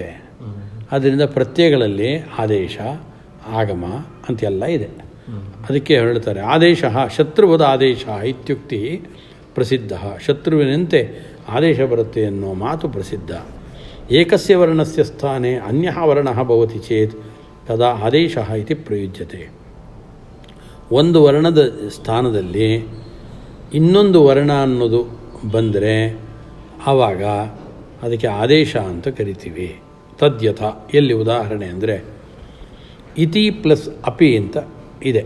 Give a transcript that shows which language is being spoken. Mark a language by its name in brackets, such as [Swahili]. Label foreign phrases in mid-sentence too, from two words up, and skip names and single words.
[Kannada] ಆದ್ದರಿಂದ ಪ್ರತ್ಯಯಗಳಲ್ಲಿ ಆದೇಶ, ಆಗಮ ಅಂತೆಲ್ಲ ಇದೆ. ಅದಕ್ಕೆ ಹೇಳ್ತಾರೆ [Sanskrit] ಆದೇಶ ಶತ್ರುವದ ಆದೇಶ ಇತ್ಯುಕ್ತಿ ಪ್ರಸಿದ್ಧ. [Kannada] ಶತ್ರುವಿನಂತೆ ಆದೇಶ ಬರುತ್ತೆ ಅನ್ನೋ ಮಾತು ಪ್ರಸಿದ್ಧ. [Sanskrit] ಏಕಸ್ಯ ವರ್ಣಸ್ಯ ಸ್ಥಾನೆ ಅನ್ಯಃ ವರ್ಣಃ ಭವತಿ ಚೇತ್ ತದಾ ಆದೇಶ ಇತಿ ಪ್ರಯುಜ್ಯತೆ. [Kannada] ಒಂದು ವರ್ಣದ ಸ್ಥಾನದಲ್ಲಿ ಇನ್ನೊಂದು ವರ್ಣ ಅನ್ನೋದು ಬಂದರೆ ಆವಾಗ ಅದಕ್ಕೆ ಆದೇಶ ಅಂತ ಕರಿತೀವಿ. ತದ್ಯಥ, ಎಲ್ಲಿ ಉದಾಹರಣೆ ಅಂದರೆ ಇತಿ ಪ್ಲಸ್ ಅಪಿ ಅಂತ ಇದೆ.